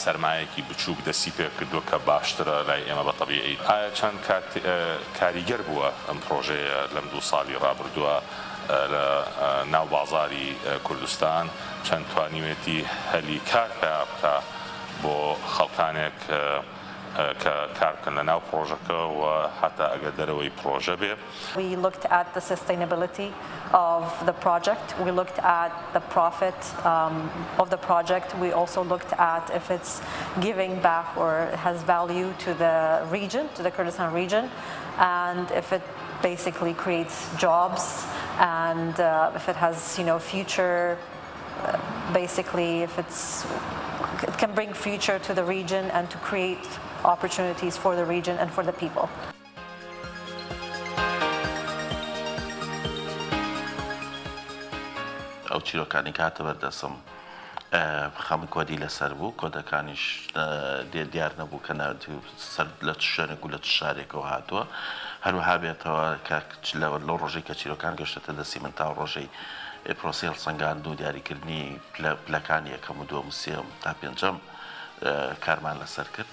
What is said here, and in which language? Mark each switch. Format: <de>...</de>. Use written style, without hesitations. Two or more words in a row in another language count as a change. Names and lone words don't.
<ckb>سەرمایەکی بچووک دەستی پێ کردووە کە باشترە لای ئێمە بە تەبیعی، ئایا چەند کاریگەر بووە ئەم پرۆژەیە لەم 2 ساڵی ڕابردووە لە ناو بازاری کوردستان، چەند توانیوێتی هەلی کار پێ بکە بۆ خەڵکانێک کە کارکردن لە ناو پرۆژەکە و حتا ئەگەر دەرەوەی پرۆژە بێ.</ckb> <en>We looked at the sustainability of the project. We looked at the profit of the project. We also looked at if it's giving back or has value to the region, to the Kurdistan region, and if it basically creates jobs, and if it has, future, basically if it can bring future to the region and to create opportunities for the region and for the people.</en> <ckb>ئەو چیرۆکانی کاتە بەردەسم خەمی کۆدی لەسەر بوو، کۆدەکانیش دیار نەبوو کە لە شوێنێک و لە شارێکەوە هاتووە، هەروەها بێتەوە لەو ڕۆژەی کە چیرۆکان گەشتێتە دەستی من تا ڕۆژەی پرۆسی هەڵسەنگاند و دیاریکردنی پلەکانی یەکەم و دووەم و سێم تا پێنجەم کارمان لەسەر کرد.</ckb>